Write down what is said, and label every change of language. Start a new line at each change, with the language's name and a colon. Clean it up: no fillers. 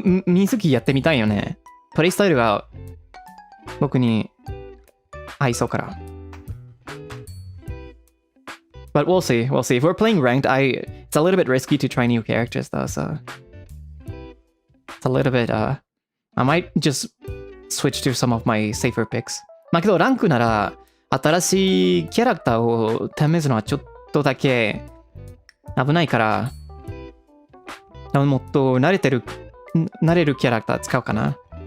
Japanese: Mizuki やってみたいよね。プレイスタイルが僕に合いそうから。
English: But we'll see. We'll see. If we're playing ranked, it's a little bit risky to try new characters though, so it's a little bit I might just switch to some of my safer picks.
Japanese: まあけどランクなら新しいキャラクターを試すのはちょっとだけ危ないから、もっと慣れるキャラクター使うかな。